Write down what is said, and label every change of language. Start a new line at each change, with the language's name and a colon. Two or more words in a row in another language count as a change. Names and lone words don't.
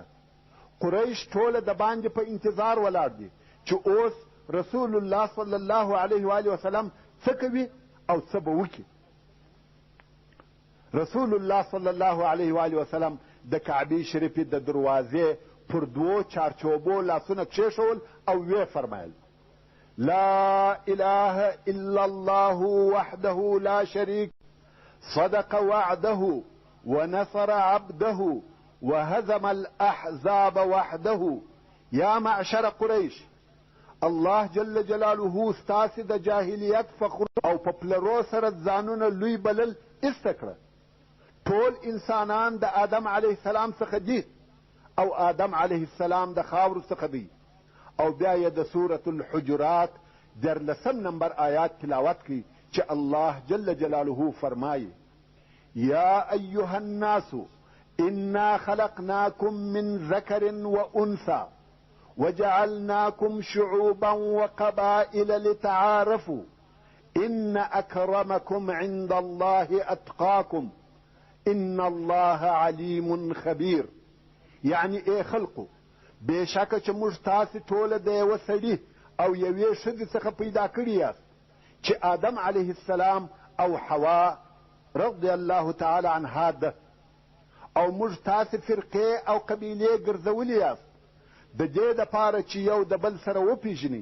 Pashto: قریش ټوله د باندې په انتظار ولاړ دي چې اوس رسول الله
Arabic: صلی الله علیه و آله وسلم
Pashto: څه کوي او څه به وکړي. رسول الله
Arabic: صلی الله علیه و آله وسلم
Pashto: د کعبې شریفې د دروازې پر 2 چارچوبو لاسونه کښېښول او ویې فرمایل:
Arabic: لا اله الا الله وحده لا شریک صدق وعده ونصر عبده وهزم الاحزاب وحده. یا معشر قریش، الله جل جلاله
Pashto: ستاسې د جاهلیت فخر او په پلرو سره ځانونه لوی بلل ایسته کړه. ټول انسانان د آدم
Arabic: علیه السلام
Pashto: څخه دي او آدم
Arabic: علیه السلام
Pashto: د خاورو څخه دی. او بیا یې د سورة الحجرات 14 نمبر آیات تلاوت کی چې الله جل جلاله فرمایي:
Arabic: یا ایها الناس انا خلقناکم من ذکر وانثى وجعلناكم شعوبا وقبائل لتعارفوا ان اکرمکم عند الله اتقاکم ان الله علیم خبیر.
Pashto: یعنی ای خلقو، بېشکه چې موږ تاسې ټوله د یوه سړي او یوې ښځې څخه پیدا کړي یاست چې آدم
Arabic: علیه السلام
Pashto: او حوا
Arabic: رضی الله تعالی عنها
Pashto: ده، او موږ تاسې فرقې او قبیلې ګرځولي یاست د دې دپاره چې یو د بل سره وپېژنئ.